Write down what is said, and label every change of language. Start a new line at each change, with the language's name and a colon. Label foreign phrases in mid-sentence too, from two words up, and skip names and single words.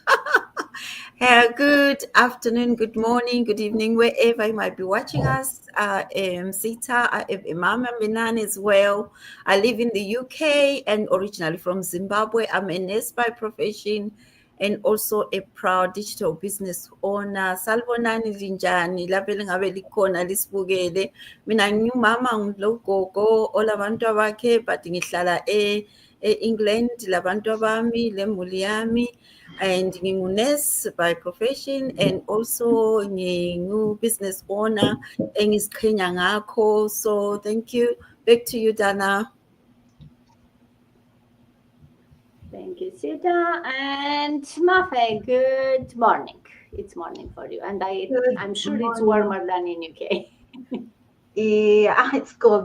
English: Good afternoon, good morning, good evening, wherever you might be watching us. Sita, I am Imam Minan as well. I live in the UK and originally from Zimbabwe. I'm a nurse by profession and also a proud digital business owner.
North Ndebele: Salvonani linjani lapho ngabe likhona lisibukele. Mina ngumama ngilogogo olabantu abakhe but ngihlala England labantu abami lemuli yami,
English: and ngingu-nurse by profession and also ngingu-business owner
North Ndebele: engiziqhenya ngakho.
English: So thank you. Back to you, Dana. Thank you, Sita. And Mafe, good morning. It's morning for you, and I'm sure it's warmer than in UK. Yeah, it's cold.